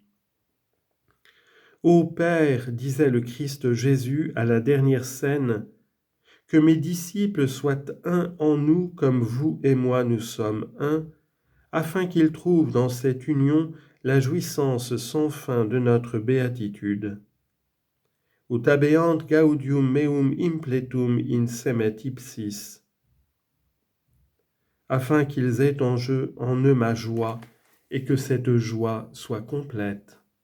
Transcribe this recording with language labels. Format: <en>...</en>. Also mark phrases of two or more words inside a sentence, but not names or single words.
<fr>Ô Père, disait le Christ Jésus à la dernière scène, que mes disciples soient un en nous comme vous et moi nous sommes un, afin qu'ils trouvent dans cette union la jouissance sans fin de notre béatitude.</fr> <la>Ut habeant gaudium meum impletum in semet ipsis,</la> <fr>afin qu'ils aient en eux ma joie et que cette joie soit complète.</fr>